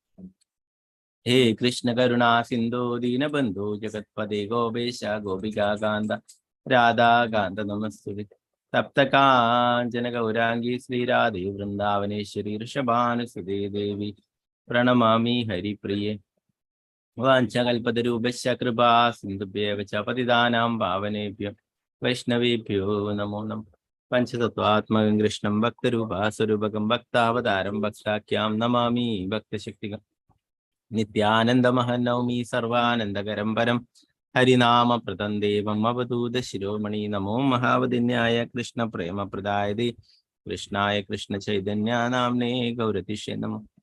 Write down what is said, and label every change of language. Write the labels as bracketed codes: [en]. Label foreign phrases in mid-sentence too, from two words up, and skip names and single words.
[sa] ഹേ കൃഷ്ണ കരുണാ സിന്ധോ ദീനബന്ധോ ജഗത്പദേ ഗോപേശ ഗോപികാകാന്ത രാധാകാന്ത നമസ്തുതേ. തപ്തകാഞ്ചന ഗൗരാംഗീ ശ്രീരാധേ വൃന്ദാവനേശ്വരി ഋഷഭാനുസുതേ ദേവി പ്രണമാമി ഹരിപ്രിയേ. വാഞ്ചകൽപതരൂപശ്ച കൃപാ സിന്ധുഭ്യേവ ച പതിതാനാം പാവനേഭ്യോ വൈഷ്ണവേഭ്യോ നമോ നമഃ. പഞ്ചതത്വാത്മകം കൃഷ്ണം ഭക്തരൂപാസ്വരൂപകം ഭക്താവതാരം ഭക്താഖ്യാം നമാമി ഭക്തശക്തികം. നിത്യാനന്ദമഹം നൗമി സർവാനന്ദകരം പരം ഹരിനാമപ്രദം ദേവം അവധൂത ശിരോമണി. നമോ മഹാവദിന്യായ കൃഷ്ണ പ്രേമപ്രദായതേ കൃഷ്ണായ കൃഷ്ണ ചൈതന്യ നാമ്നേ ഗൗരതിഷ്യ നമോ.